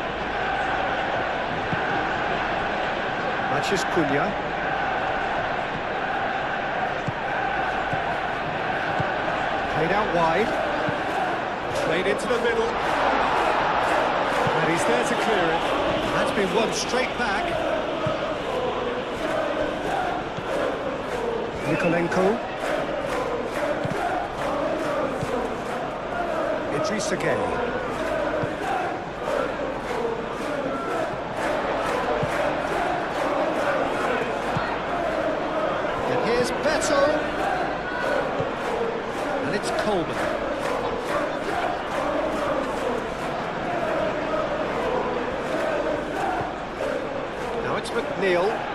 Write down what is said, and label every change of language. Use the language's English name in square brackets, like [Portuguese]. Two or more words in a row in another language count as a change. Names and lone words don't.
[English] Maciej Cunha. Played out wide. Played into the middle. And he's there to clear it. That's been won straight back. Nikolenko. Idrissa Gueye. And here's Beto. And it's Coleman. Now it's McNeil.